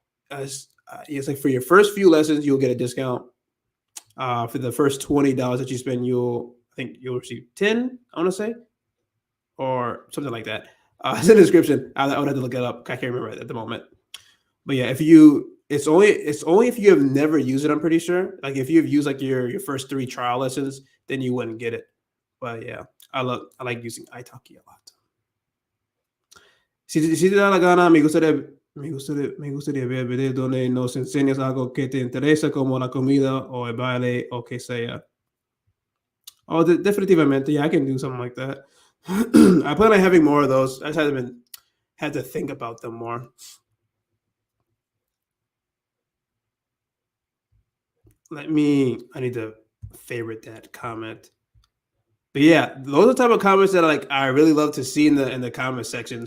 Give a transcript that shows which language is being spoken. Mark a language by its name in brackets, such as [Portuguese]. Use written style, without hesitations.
[English] It's like for your first few lessons, you'll get a discount. For the first $20 that you spend, I think you'll receive 10, I want to say, or something like that. It's in the description. I would have to look it up. I can't remember it at the moment. But yeah, it's only if you have never used it, I'm pretty sure. Like if you've used like your first 3 trial lessons, then you wouldn't get it. But yeah, I like using iTalki a lot. [Spanish] Si te da la gana, me gustaría ver videos donde nos enseñas algo que te interesa, como la comida o el baile o que sea. [English] Oh, definitivamente, yeah, I can do something like that. I plan on having more of those. I just haven't had to think about them more. I need to favorite that comment. But yeah, those are the type of comments that I really love to see in the comment section.